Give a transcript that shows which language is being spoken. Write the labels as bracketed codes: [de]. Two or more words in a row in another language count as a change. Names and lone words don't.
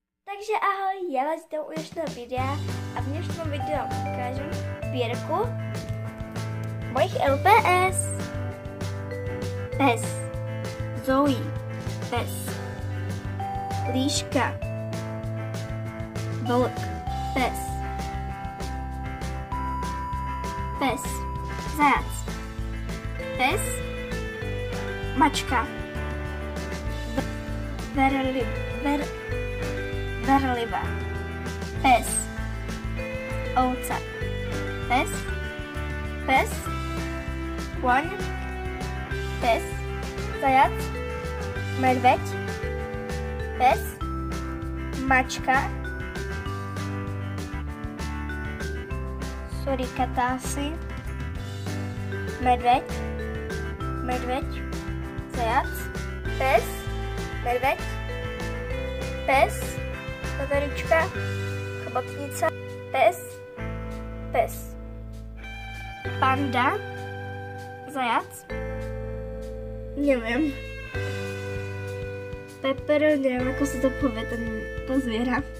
[cs] Takže ahoj, já vás vítám u dnešního videa a v dnešním videu vám ukážu sbírku mojich LPS. [sk] Pes, Zoe, pes, Líška, Vlk, pes, pes, Zajac, pes, Mačka, Berliva, pes, ovca, pes, koň, pes, zajac, medveď, pes, mačka, surikatásy, medveď, zajac, pes, medveď, pes, veverička, chobotnica, pes, panda, zajac, neviem, Pepper, neviem, ako sa to povie, to zviera,